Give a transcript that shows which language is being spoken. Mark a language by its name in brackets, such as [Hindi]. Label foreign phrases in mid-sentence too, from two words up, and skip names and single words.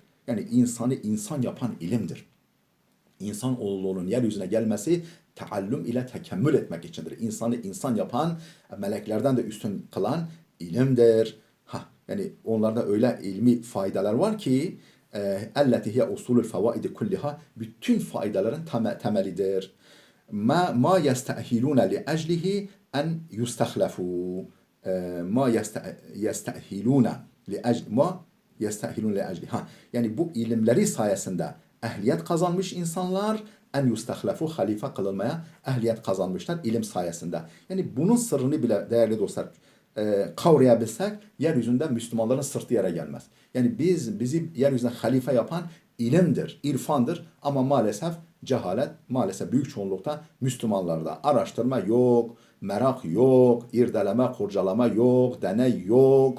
[Turkish] Yani insanı insan yapan ilimdir. İnsanoğlunun yeryüzüne gelmesi taallüm ile tekemmül etmek içindir. İnsanı insan yapan, meleklerden de üstün kılan ilimdir. Yani onlarda öyle ilmi faydalar var ki [Arabic] التي هي أصول الفوائد كلها, [Turkish] bütün faydaların temelidir. [Arabic] ما يستأهلون لأجله أن يستخلفوا. ما يستأهلون لأجله. يستأهلون لأجل. [Turkish] Yani bu ilimleri sayesinde ehliyet kazanmış insanlar, [Arabic] أن يستخلفوا, [Turkish] halife kılınmaya ehliyet kazanmışlar ilim sayesinde. Yani bunun sırrını bile değerli dostlar kavrayabilsek yeryüzünde Müslümanların sırtı yere gelmez. Yani bizi yeryüzünde halife yapan ilimdir, irfandır, ama maalesef cehalet, maalesef büyük çoğunlukta Müslümanlarda araştırma yok, merak yok, irdeleme, kurcalama yok, deney yok.